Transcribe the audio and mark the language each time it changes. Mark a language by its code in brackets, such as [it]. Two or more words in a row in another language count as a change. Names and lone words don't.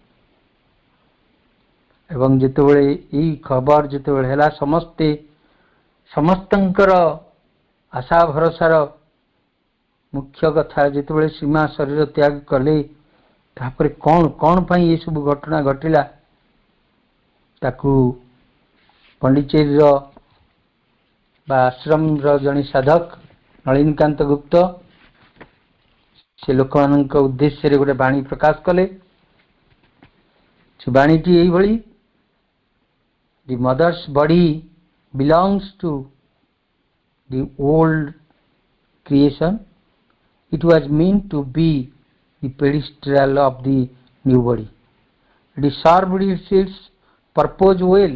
[or] ଏବଂ ଯେତେବେଳେ ଏଇ ଖବର ଯେତେବେଳେ ହେଲା, ସମସ୍ତଙ୍କର ଆଶା ଭରସାର ମୁଖ୍ୟ କଥା, ଯେତେବେଳେ ସୀମା ଶରୀର ତ୍ୟାଗ କଲେ, ତାପରେ କ'ଣ ପାଇଁ ଏସବୁ ଘଟଣା ଘଟିଲା, ତାକୁ ପଣ୍ଡିଚେରୀର ବା ଆଶ୍ରମର ଜଣେ ସାଧକ ନଳିନୀକାନ୍ତ ଗୁପ୍ତ ସେ ଲୋକମାନଙ୍କ ଉଦ୍ଦେଶ୍ୟରେ ଗୋଟେ ବାଣୀ ପ୍ରକାଶ କଲେ। ସେ ବାଣୀଟି ଏଇଭଳି: [en] The mother's body belongs to the old creation. It was meant to be the pedestal of the new body. It served its purpose well.